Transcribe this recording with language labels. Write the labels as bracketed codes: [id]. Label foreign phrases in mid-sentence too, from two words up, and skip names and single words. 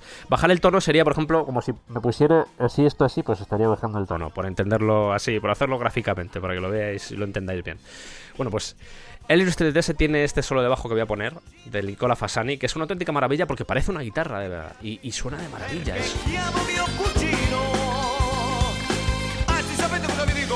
[es] Bajar el tono sería, por ejemplo, como si me pusiera así, esto así, pues estaría bajando el tono, por entenderlo así, por hacerlo gráficamente, para que lo veáis y lo entendáis bien. Bueno, pues el Storie Tese tiene este solo de bajo que voy a poner, de Nicola Fasani, que es una auténtica maravilla porque parece una guitarra, de verdad, y suena de maravilla eso. [it] Chiamo mio cugino. Anzi, sapete cosa vi dico?